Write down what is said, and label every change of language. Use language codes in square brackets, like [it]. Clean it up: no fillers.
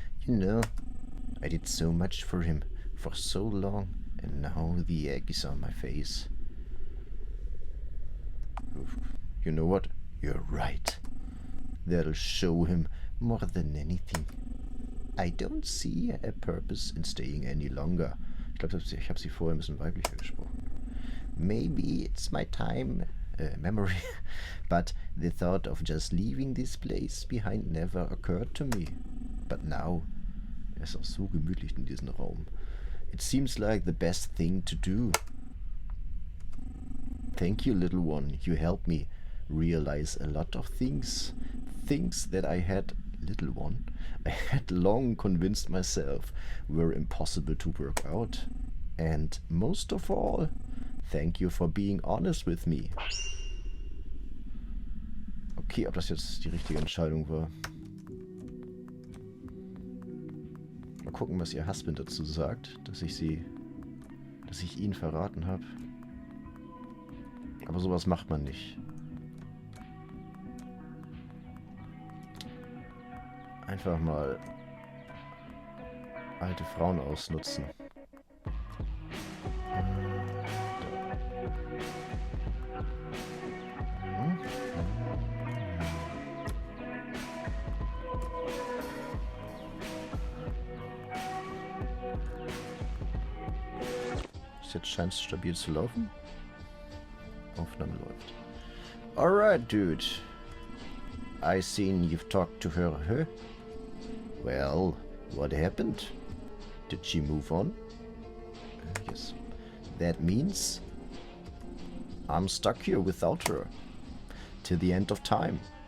[en] You know, I did so much for him for so long, and now the egg is on my face. Oof. You know what? You're right. That'll show him more than anything. I don't see a purpose in staying any longer. [de] Ich glaube, ich habe sie vorher ein bisschen weiblicher gesprochen. [en] Maybe it's my memory, but the thought of just leaving this place behind never occurred to me. But now, [de] es ist auch so gemütlich in diesem Raum. [en] It seems like the best thing to do. Thank you, little one. You helped me realize a lot of things. Things that I had, little one, I had long convinced myself were impossible to work out. And most of all, thank you for being honest with me. [de] Okay, ob das jetzt die richtige Entscheidung war. Mal gucken, was ihr Husband dazu sagt, dass ich ihn verraten habe. Aber sowas macht man nicht. Einfach mal alte Frauen ausnutzen. Jetzt scheint es stabil zu laufen. Aufnahme läuft. [en] Alright, dude. I seen you've talked to her, huh? Well, what happened? Did she move on? Yes. That means I'm stuck here without her. Till the end of time.